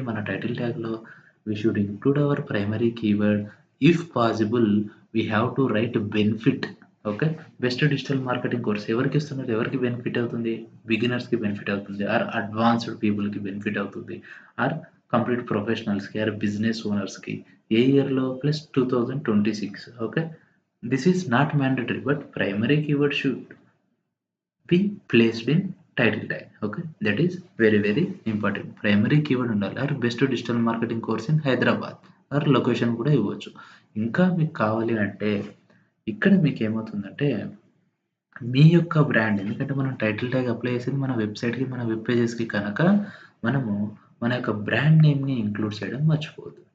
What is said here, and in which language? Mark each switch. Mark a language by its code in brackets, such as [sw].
[en] మన టైటిల్ ట్యాగ్‌లో we should include our primary keyword. If possible we have to write benefit. Okay. [te] Best digital marketing course ఎవరికి ఇస్తున్నారు? ఎవరికి benefit అవుతుంది? బిగినర్స్‌కి benefit అవుతుంది. Are advanced పీపుల్‌కి benefit అవుతుంది. Are complete ప్రొఫెషనల్స్‌కి or business ఓనర్స్‌కి. ఏ ఇయర్‌లో? [en] Plus 2026. Okay. This is not mandatory, but primary keyword should. be placed in title tag. Okay, that is very very important. [te] Primary keyword ఉండాలి. [en] Or best digital marketing course in Hyderabad or location కూడా ఇవ్వచ్చు. [te] ఇంకా మీకు కావాలి అంటే ఇక్కడ మీకు ఏమవుతుందంటే మీ యొక్క బ్రాండ్, ఎందుకంటే మనం టైటిల్ ట్యాగ్ అప్లై చేసేది మన వెబ్‌సైట్‌కి, మన వెబ్ పేజెస్‌కి కనుక మనము మన యొక్క బ్రాండ్ నేమ్‌ని ఇంక్లూడ్ చేయడం మర్చిపోవద్దు.